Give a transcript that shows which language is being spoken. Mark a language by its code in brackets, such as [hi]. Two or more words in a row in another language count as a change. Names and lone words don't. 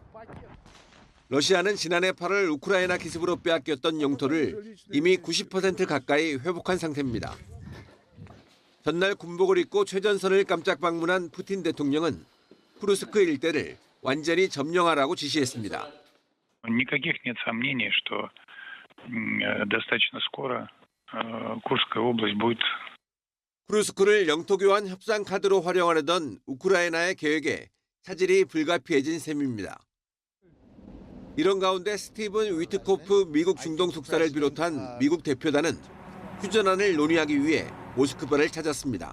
[ko] 러시아는 지난해 8월 우크라이나 기습으로 빼앗겼던 영토를 이미 90% 가까이 회복한 상태입니다. 전날 군복을 입고 최전선을 깜짝 방문한 푸틴 대통령은 쿠르스크 일대를 완전히 점령하라고 지시했습니다. [ru] Никаких нет сомнений, что достаточно скоро Курская область будет. [ko] 쿠르스크를 영토 교환 협상 카드로 활용하려던 우크라이나의 계획에 차질이 불가피해진 셈입니다. 이런 가운데 스티븐 위트코프 미국 중동 특사를 비롯한 미국 대표단은 휴전안을 논의하기 위해 모스크바를 찾았습니다.